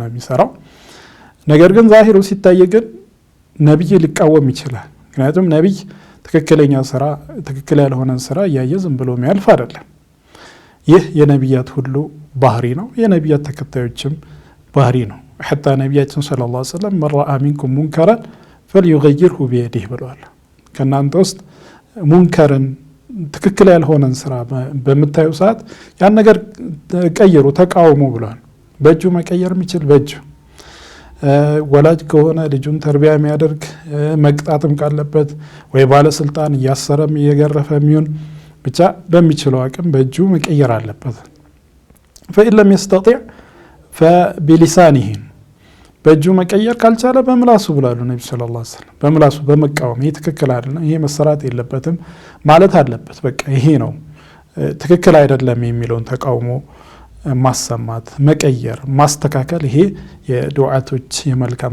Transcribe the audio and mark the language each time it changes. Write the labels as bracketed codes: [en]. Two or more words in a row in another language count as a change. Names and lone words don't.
[am] የሚሰራው ነገር ግን ዛሂሩ ሲታይ ግን ነብይ ሊቃወም ይችላል ምክንያቱም ነብይ ትክክለኛ ስራ ትክክል ያልሆነ ስራ ያየ ዝም ብሎ የሚያልፍ አይደለም ይህ የነብያት ሁሉ ባህሪ ነው የነብያት ተከታዮችም ባህሪ ነው حتى ነብያችን [ar] صلى الله عليه وسلم من رأى منكم منكرا فليغيره بيده [am] ብለዋል ከናንተ ውስጥ ሙንከርን ትክክል ያልሆነን ስራ በመታዩ ሰዓት ያን ነገር ቀይሩ ተቃውሙ ብለዋል በእጁ መቀየር የሚችል በእጁ ወላጅ ከሆነ ልጁን ተርቢያ የሚያደርግ መቅጣትም ካለበት ወይ ባለስልጣን ያሰረም የገረፈ የሚሆን ብቻ በሚችለው አቅም በእጁ መቀየር አለበት [ar] فإن لم يستطيع فبلسانه [am] በእጁ መቀየር ካልቻለ በምላሱ ብላሉ ነብዩ [ar] صلى الله عليه وسلم [am] በምላሱ በመቃወም ይሄ ትክክል አይደለም ይሄ መሰራት የለበትም ማለት አለበት በቃ ይሄ ነው ትክክል አይደለም የሚለውን ተቃውሞ ማሰማት መቀየር ማስተካከል ይሄ የዱዓቶች የመልካም